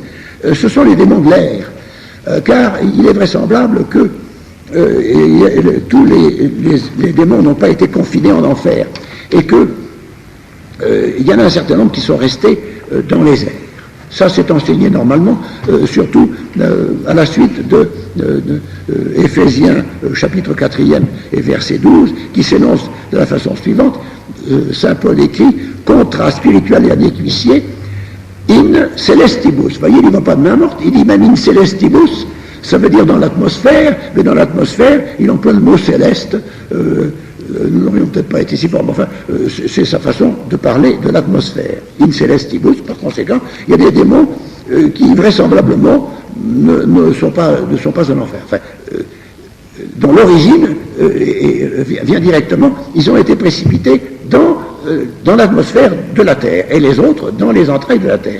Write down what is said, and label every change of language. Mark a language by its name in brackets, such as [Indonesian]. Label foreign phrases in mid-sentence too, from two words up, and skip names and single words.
[French] Ce sont les démons de l'air, car il est vraisemblable que tous les démons n'ont pas été confinés en enfer, et que il y en a un certain nombre qui sont restés dans les airs. Ça, c'est enseigné normalement, surtout à la suite de Éphésiens, chapitre 4e et verset 12, qui s'énonce de la façon suivante. Saint Paul écrit « [Latin] Contra spirituale huissier in celestibus ». [French] Vous voyez, il ne va pas de main morte, il dit même « [Latin] in celestibus ». [French] Ça veut dire dans l'atmosphère, mais dans l'atmosphère, il emploie le mot céleste. Nous n'aurions peut-être pas été si forts, mais enfin, c'est sa façon de parler de l'atmosphère. [Latin] In celestibus, [French] par conséquent, il y a des démons qui vraisemblablement ne sont pas en enfer. Enfin, dont l'origine vient directement, ils ont été précipités dans l'atmosphère de la Terre, et les autres dans les entrailles de la Terre.